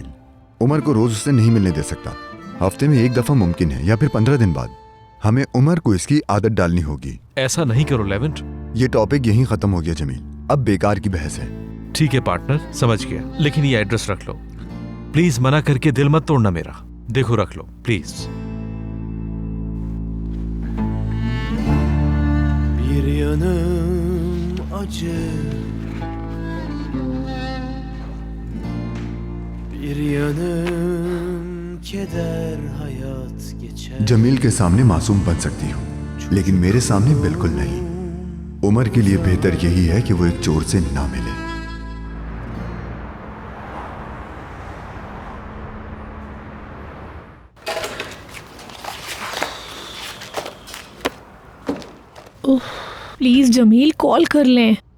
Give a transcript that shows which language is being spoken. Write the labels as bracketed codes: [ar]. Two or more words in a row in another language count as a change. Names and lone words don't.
[ur] عمر کو روز اس سے نہیں ملنے دے سکتا۔ ہفتے میں ایک دفعہ ممکن ہے، یا پھر 15 دن بعد. ہمیں عمر کو اس کی عادت ڈالنی ہوگی. ایسا نہیں کرو لیونٹ. یہ ٹاپک یہیں ختم ہو گیا جمیل، اب بیکار کی بحث ہے. ٹھیک ہے پارٹنر، سمجھ گیا، لیکن یہ ایڈریس رکھ لو پلیز. منع کر کے دل مت توڑنا میرا. دیکھو رکھ لو پلیز. [tr] Bir yanım acı, bir yanım keder hayat geçer. [ur] جمیل کے سامنے معصوم بن سکتی ہوں، لیکن میرے سامنے بالکل نہیں. عمر کے لیے بہتر یہی ہے کہ وہ ایک چور سے نہ ملے. پلیز جمیل، کال کر لیں.